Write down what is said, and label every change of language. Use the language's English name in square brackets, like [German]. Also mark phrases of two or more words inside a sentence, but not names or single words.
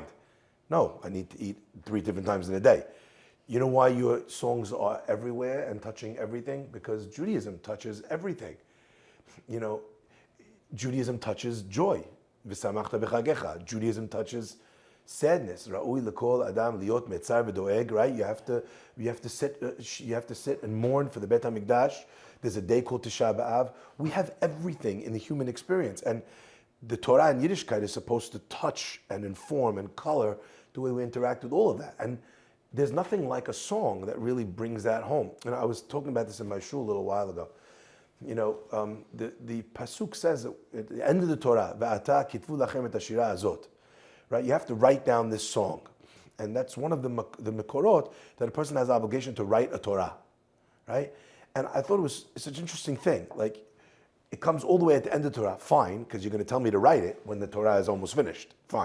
[English] No, I need to eat 3 different times in a day. You know why your songs are everywhere and touching everything? Because Judaism touches everything. Judaism touches joy. Judaism touches sadness. [Hebrew] ראוי לכל אדם להיות מצר ודואג. [English] Right? You have to sit and mourn for the Beit HaMikdash. There's a day called Tisha B'Av. We have everything in the human experience, and the Torah in Yiddishkeit is supposed to touch and inform and color the way we interact with all of that. And there's nothing like a song that really brings that home. And I was talking about this in my shul a little while ago. The pasuk says at the end of the Torah, [Hebrew] "ועתה כתבו לכם את השירה הזאת." [English] Right? You have to write down this song, and that's one of the mekorot that a person has the obligation to write a Torah, right? And I thought it's such an interesting thing. Like, it comes all the way at the end of the Torah. Fine, because you're going to tell me to write it when the Torah is almost finished. Fine.